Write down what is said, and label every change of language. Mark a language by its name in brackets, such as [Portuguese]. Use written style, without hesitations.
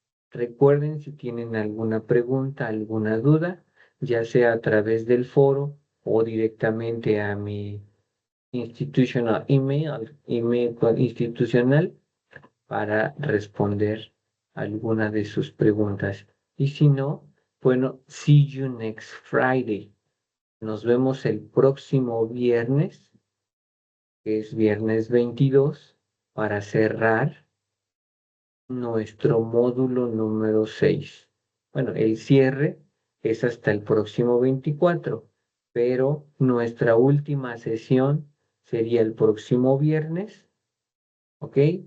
[Spanish] Recuerden, si tienen alguna pregunta, alguna duda, ya sea a través del foro o directamente a mi email institucional, para responder alguna de sus preguntas. Y si no, bueno, [English] see you next Friday. [Spanish] Nos vemos el próximo viernes, que es viernes 22, para cerrar nuestro módulo número 6. Bueno, el cierre es hasta el próximo 24, pero nuestra última sesión sería el próximo viernes, ¿ok?